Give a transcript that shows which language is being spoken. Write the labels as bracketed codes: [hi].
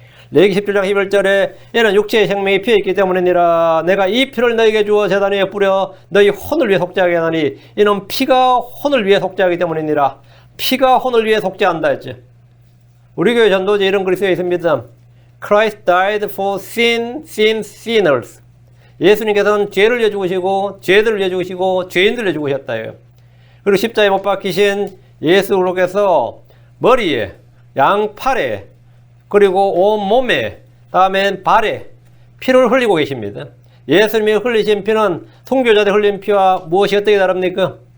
[ko] 레위기 17장 11절에 얘는 육체의 생명이 피에 있기 때문이니라. 내가 이 피를 너에게 주어 제단 위에 뿌려 너희 혼을 위해 속죄하게 하나니 이는 피가 혼을 위해 속죄하기 때문이니라. 피가 혼을 위해 속죄한다 했죠. 우리 교회 전도지 이런 글이 쓰여 있습니다. [en] Christ died for sinners. [ko] 예수님께서는 죄를 위해 죽으시고 죄들을 위해 죽으시고 죄인들을 위해 죽으셨다요. 그리고 십자가에 못 박히신 예수 그리스도께서 머리에, 양팔에, 그리고 온 몸에, 다음엔 발에 피를 흘리고 계십니다. 예수님이 흘리신 피는 순교자들 흘린 피와 무엇이 어떻게 다릅니까?